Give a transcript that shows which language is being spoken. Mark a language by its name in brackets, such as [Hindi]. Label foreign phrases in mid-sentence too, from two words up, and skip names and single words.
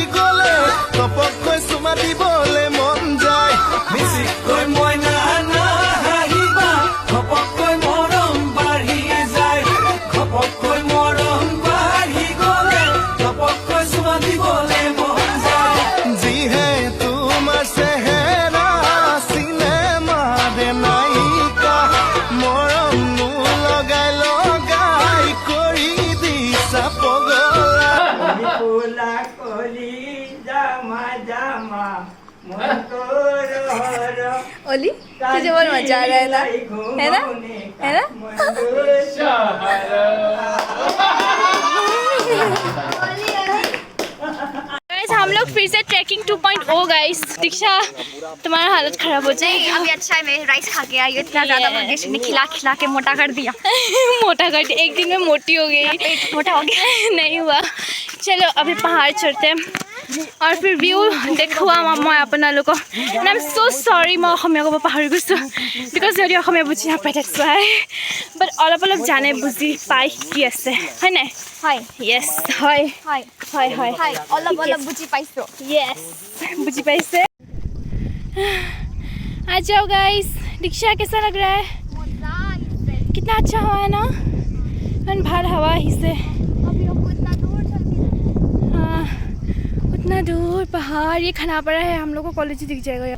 [Assamese] গ'লে ঘপকৈ চুমা দিবলৈ মন যায় মিচিকৈ মই নানা আহিবা ঘপকৈ মৰম বাঢ়ি যায় ঘপকৈ মৰম বাঢ়ি গ'লে ঘপকৈ চুমা দিবলৈ মন যায় যিহে তোমাৰ চেহেৰা চিনেমা দে নায়িকা মৰম লগাই লগাই কৰি দিছা পগলা ফুলা কলি জামা জামা मन तोर हर [Hindi] ओली तुझे बहुत मजा आ रहा है ना, है ना, है ना? गाइस हम लोग फिर से ट्रैकिंग 2.0 गाइस। दीक्षा तुम्हारा हालत खराब हो जाएगी। अभी अच्छा है, मैं राइस खा के आई हूँ। इतना ज़्यादा मंगेश ने खिला खिला के मोटा कर दिया। मोटा कर दिया, एक दिन में मोटी हो गई। पेट मोटा हो गया। नहीं हुआ। चलो अभी पहाड़ चढ़ते हैं और फिर व्यू देखुৱাম [Assamese] মই আপোনালোকক। [English] and I'm so sorry [Assamese] মই অসমীয়া ক'ব পাহৰি গৈছোঁ because যদি অসমীয়া বুজি নাপায় [English] that's why, [Assamese] but অলপ অলপ জানে বুজি পায় কি আছে হয় নাই? হয় yes হয় হয় হয় হয় হয় অলপ অলপ বুজি পাইছোঁ। [Hindi] yes [Assamese] বুজি পাইছে। [Hindi] आ जाओ गाइस। दीक्षा कैसा लग रहा है? कितना अच्छा हवा है ना, मन भार हवा ही से। हाँ उतना दूर पहाड़, ये खानापारा है, हम लोग को कॉलेज दिख जाएगा यार।